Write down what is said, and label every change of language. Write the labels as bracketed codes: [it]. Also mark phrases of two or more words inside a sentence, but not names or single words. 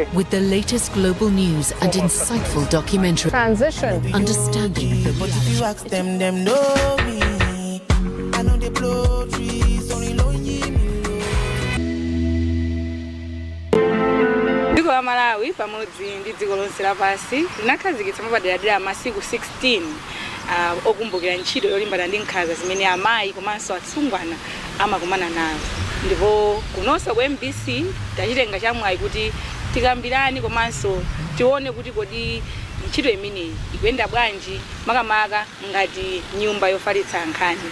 [en] with the latest global news and insightful documentary. Transition. Understanding. But if you ask them know me. I know they blow trees, only know me. [ny] pamodzi ndi dziko lonse lapansi linakhazikitsa mapaderadera masiku 16 okumbukira ntchito yolimbana ndi nkhanza zimene amayi komanso atsungwana amakumana nazo. Ndipo kunonso ku MBC tachitenga chamwayi kuti tikambirani komanso tione kuti kodi ntchito imeneyi ikuyenda bwanji makamaka ngati nyumba yofalitsa nkhani.